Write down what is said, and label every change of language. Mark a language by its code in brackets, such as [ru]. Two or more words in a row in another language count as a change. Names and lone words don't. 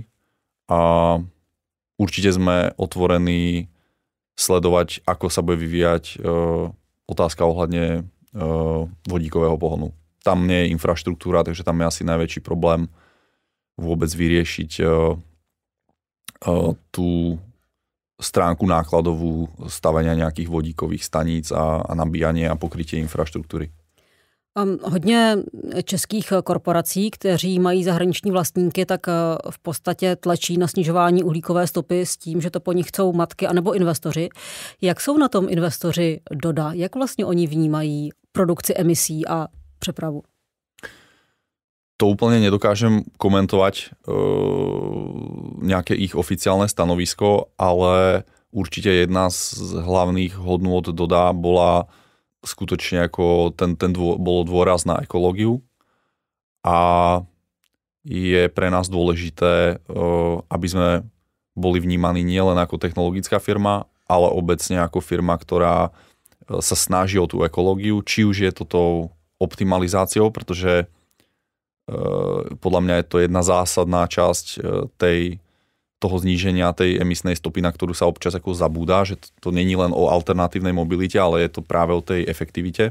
[sk] A určite sme otvorení sledovať, ako sa bude vyvíjať otázka ohľadne vodíkového pohonu. Tam nie je infraštruktúra, takže tam je asi najväčší problém vôbec vyriešiť tú stránku nákladovú stavenia nejakých vodíkových staníc a nabíjanie a pokrytie infraštruktúry. [cs] Hodně českých korporací, kteří mají zahraniční vlastníky, tak v podstatě tlačí na snižování uhlíkové stopy s tím, že to po nich chcou matky anebo investoři. Jak jsou na tom investoři Doda? Jak vlastně oni vnímají produkci emisí a přepravu? [sk] To úplne nedokážem komentovať nejaké ich oficiálne stanovisko, ale určite jedna z hlavných hodnôt Doda bola skutočne ako bolo dôraz na ekológiu a je pre nás dôležité, aby sme boli vnímaní nielen ako technologická firma, ale obecne ako firma, ktorá sa snaží o tú ekológiu, či už je to tou optimalizáciou, pretože podľa mňa je to jedna zásadná časť toho zníženia tej emisnej stopy, na ktorú sa občas ako zabúda, že to není len o alternatívnej mobilite, ale je to práve o tej efektivite.